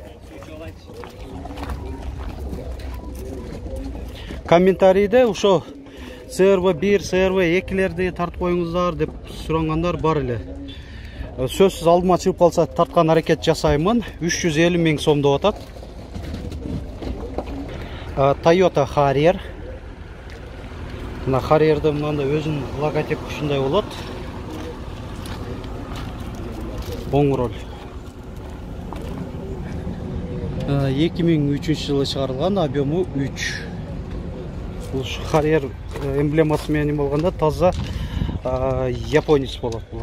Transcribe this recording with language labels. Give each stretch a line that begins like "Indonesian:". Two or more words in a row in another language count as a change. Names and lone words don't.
Kyrgyz: Комментарийде ушо CR-V 1, CR-V 2-лерди тартып коюңуздар деп сурангандар бар эле. Сөзсүз алдыма чыгып калса тарткан аракет жасаймын. 350 миң сом деп атат. Toyota Harrier. Мына Harrier'da мынандай өзінің логотип ушундай болот. Оң роль. 2003 жылы чыгарылган, объему 3. Бул Harrier эмблемасы менен болгондо таза японец болот булар.